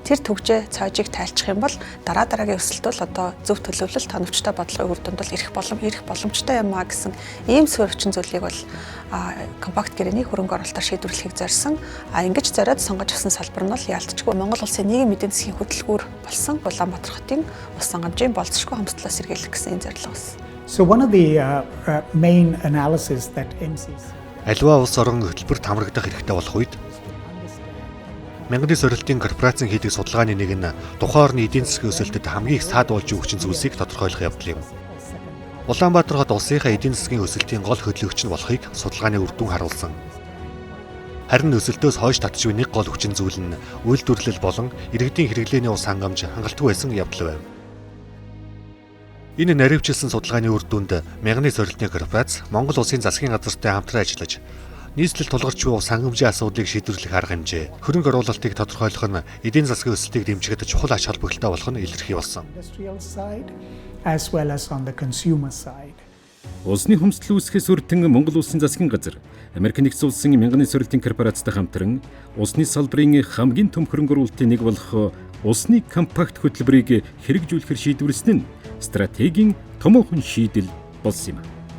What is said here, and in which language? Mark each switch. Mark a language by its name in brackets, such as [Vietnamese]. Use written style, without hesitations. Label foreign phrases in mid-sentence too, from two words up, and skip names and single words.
[Mongolian] Тэр төгжээ цаажийг тайлчих юм бол дараагийн өсөлт бол одоо зөв төлөвлөлт, тоновчтой бодлогын үр дүнд бол ирэх боломжтой юм а гэсэн ийм суурь хүчин зүйлийг бол компакт гэрээний хөрөнгө оруулалтаар шийдвэрлэхийг зорьсон. Ингэж зориод сонгож авсан салбар нь бол яалтчгүй Монгол улсын нийгэм эдийн засгийн хөтөлбөр болсон Улаанбаатар хотын ус хангамжийн болцсошгүй хомсдлоос сэргийлэх гэсэн энэ зорилго байсан. [English] So one of the main analysis that MCs [Mongolian] Аливаа улс орон хөтөлбөрт хамрагдах хэрэгтэй болох үед мянганы сорилтын корпорацийн хийдэг судалгааны нэг нь тухайн орны эдийн засгийн өсөлтөд хамгийн их саад болж өгч зүйлсийг тодорхойлох явдал юм. Улаанбаатар хот улсынхаа эдийн засгийн өсөлтийн гол хөдөлгөгч нь болохыг судалгааны үр дүн харуулсан. Харин өсөлтөөс хойш татж буй нэг гол хүчин зүйл нь үйлдвэрлэл болон иргэдийн хэрэглээний ус хангамж хангалтгүй байсан явдал байв. Энэ наривчилсан судалгааны үр дүнд мянганы сорилтын корпорац Монгол улсын засгийн газартай хамтран ажиллаж нийслэл тулгарч буй ус хангамжийн асуудлыг шийдвэрлэх арга хэмжээ, хөрөнгө оруулалтыг тодорхойлох нь эдийн засгийн өсөлтийг дэмжихэд чухал ач холбогдолтой болох нь илэрхий болсон. [English] as well as on the consumer side. [Mongolian] Усны хомсдол үүсгэхээс үрдэн Монгол улсын засгийн газар Америк нэгдсэн улсын мянганы сорилтын корпорацтай хамтран усны салбарын хамгийн том хөрөнгө оруулалтын нэг болох усны компакт хөтөлбөрийг хэрэгжүүлэхээр шийдвэрлсэн нь стратегийн томоохон шийдэл болсон юм.